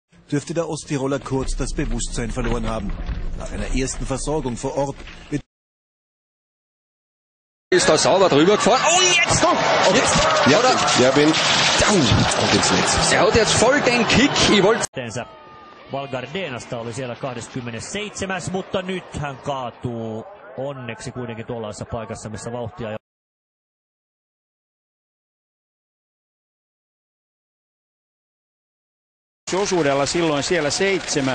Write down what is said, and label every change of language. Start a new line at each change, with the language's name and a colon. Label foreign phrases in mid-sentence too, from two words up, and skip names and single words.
German: dürfte der Osttiroler kurz das Bewusstsein verloren haben. Nach einer ersten Versorgung vor Ort wird ist da sauber drüber gefahren. Oh, jetzt! Ja, der bin down. Und ins Netz. Er hat jetzt voll den Kick. Ich wollte...
Finnish: Valgardenasta oli siellä 27, mutta nyt hän kaatuu onneksi kuitenkin tuollaisessa paikassa, missä vauhtia osuudella silloin siellä 7.